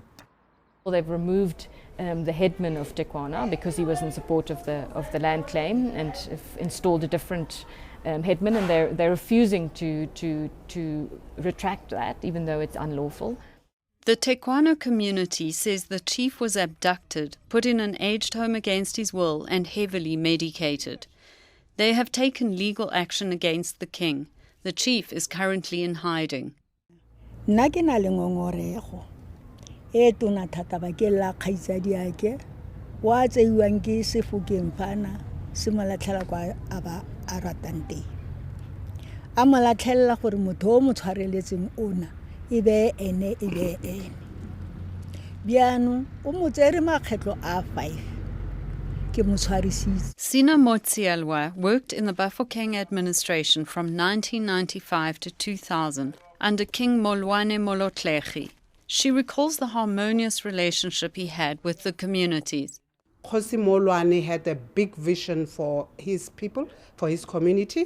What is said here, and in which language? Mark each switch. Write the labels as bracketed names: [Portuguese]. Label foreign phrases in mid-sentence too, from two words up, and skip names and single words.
[English] Well, they've removed the headman of Tekwana because he was in support of the land claim, and installed a different headman, and they're refusing to retract that, even though it's unlawful. The Tekwana community says the chief was abducted, put in an aged home against his will, and heavily medicated. They have taken legal action against the king. The chief is currently in hiding. [Tswana] Nna ke na le ngongorego e tona thata ba ke la kgaitsadi ake wa tseiwang ke Bafokeng phana se molatlhela kwa aba a ratang teng a molatlhela gore motho o mo tshwareletseng ona e be ene biano o mo tsere makgetlo a 5. [English] Sina Motsialwa worked in the Bafokeng administration from 1995 to 2000 under King Molwane Molotlehi. She recalls the harmonious relationship he had with the communities. Kgosi Molwane had a big vision for his people, for his community.